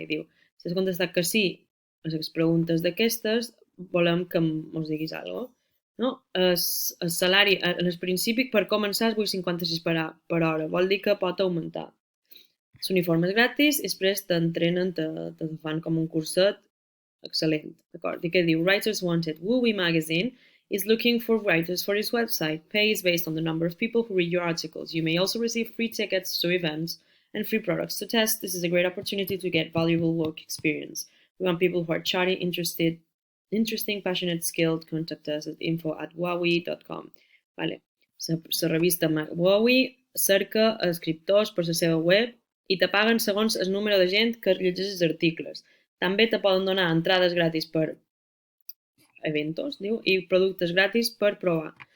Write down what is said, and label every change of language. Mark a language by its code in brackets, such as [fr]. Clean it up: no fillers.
[ca] I diu, si has contestat que sí a les preguntes d'aquestes, volem que ens diguis alguna cosa. No? El salari, en el principi, per començar, és 8,56 per hora. Vol dir que pot augmentar. L'uniforme és gratis i després t'entrenen, te fan com un curset excel·lent. D'acord? I què diu? [en] Writers Wanted. Wooey Magazine is looking for writers for its website. Pay is based on the number of people who read your articles. You may also receive free tickets to events and free products to test. This is a great opportunity to get valuable work experience. We want people who are chatty, interesting, passionate, skilled. Contact us at info@wowie.com. [ca] Vale. La revista Wowie cerca escriptors per la seva web i te paguen segons el número de gent que llegeix els articles. També te poden donar entrades gratis per eventos, diu, i productes gratis per provar.